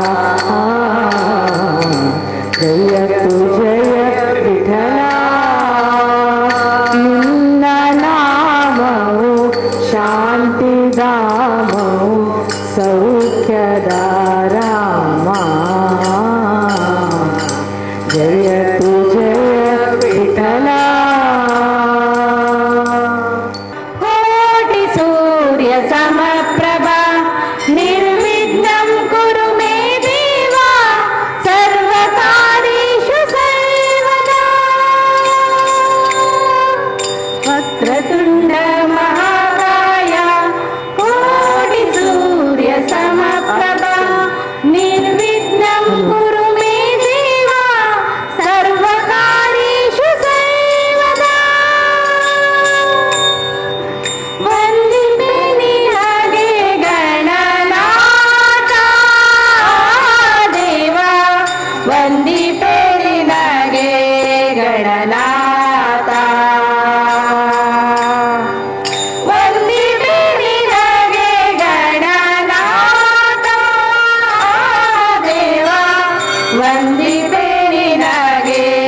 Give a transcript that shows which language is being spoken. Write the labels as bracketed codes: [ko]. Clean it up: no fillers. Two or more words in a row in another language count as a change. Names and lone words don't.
[kn] ಜಯ ತು ಜಯ ವಿಠಲ ನಿನ್ನ ನಾಮವು ಶಾಂತಿಧಾಮವು ಸೌಖ್ಯದ ರಾಮ ಜಯ ತು ಜಯ ವಿಠಲ [sa] ಕೋಟಿ ಸೂರ್ಯ ಸಮಪ್ರಭಾ ನಿರ್ವಿಘ್ನಂ ಕುರು ಮೇ ದೇವ ಸರ್ವಕಾರ್ಯೇಷು ಸರ್ವದಾ ವಕ್ರತುಂಡ ಮಹಾಕಾಯ ಕೋಟಿ ಸೂರ್ಯ ಸಮಪ್ರಭಾ ನಿರ್ವಿಘ್ನಂ ಕುರು ಮೇ ದೇವ ಸರ್ವಕಾರ್ಯೇಷು ಸರ್ವದಾ [kn] ವಂದಿತೆ ನಿನಗೆ ಗಣನಾಥ ದೇವ ವಂದಿತೆ ನಿನಗೆ ಗಣನಾಥ ವಂದಿತೆ ನಿನಗೆ ಗಣನಾಥ ದೇವ ವಂದಿತೆ ನಿನಗೆ